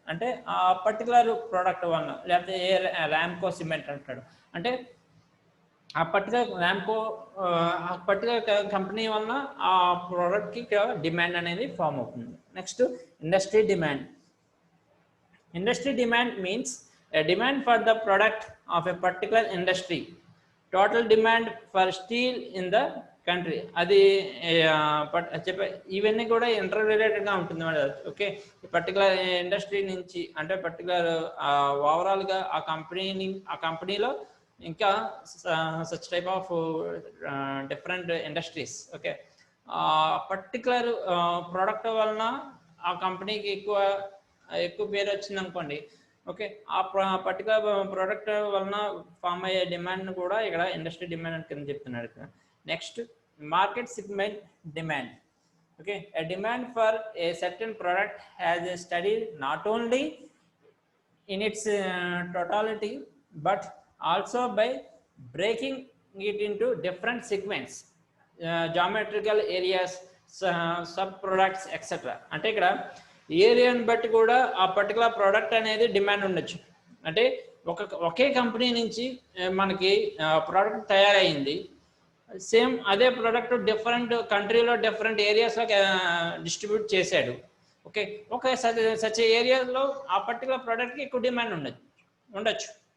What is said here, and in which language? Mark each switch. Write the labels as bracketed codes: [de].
[te] అంటే ఆ particular product వలన, లేకపోతే ర్యాంకో సిమెంట్ అంటాడు, అంటే ఆ పర్టికులర్ ఆ పర్టికులర్ కంపెనీ వలన ఆ ప్రోడక్ట్కి డిమాండ్ అనేది ఫామ్ అవుతుంది. [en] Next industry demand. Industry demand means a demand for the product of a particular industry. Total demand for steel in the country. [te] అది చెప్పే ఇవన్నీ కూడా ఇంటర్ రిలేటెడ్గా ఉంటుంది మేడం. ఓకే, ఈ పర్టికులర్ ఇండస్ట్రీ నుంచి అంటే పర్టికులర్ ఓవరాల్గా ఆ కంపెనీలో ఇంకా [en] Such type of different industries. [te] Okay, particular product వలన ఆ కంపెనీకి ఎక్కువ పేరు వచ్చింది అనుకోండి. ఓకే, ఆ పర్టికులర్ ప్రోడక్ట్ వలన ఫామ్ అయ్యే డిమాండ్ కూడా ఇక్కడ ఇండస్ట్రీ డిమాండ్ కింద చెప్తున్నాడు ఇక్కడ. [en] Next market segment demand. Okay, a demand for a certain product has a study not only in its totality but also by breaking it into different segments, geometrical areas, sub products, etc. [te] అంటే ఇక్కడ ఏరియాని బట్టి కూడా ఆ particular product అనేది demand ఉండొచ్చు. అంటే ఒకే company నుంచి మనకి ప్రోడక్ట్ తయారైంది, సేమ్ అదే ప్రోడక్ట్ డిఫరెంట్ కంట్రీలో డిఫరెంట్ ఏరియాస్లో డిస్ట్రిబ్యూట్ చేశాడు. ఓకే, సచ్ ఏరియాలో ఆ పర్టికులర్ ప్రోడక్ట్కి ఎక్కువ డిమాండ్ ఉండొచ్చు. ఉండొచ్చు.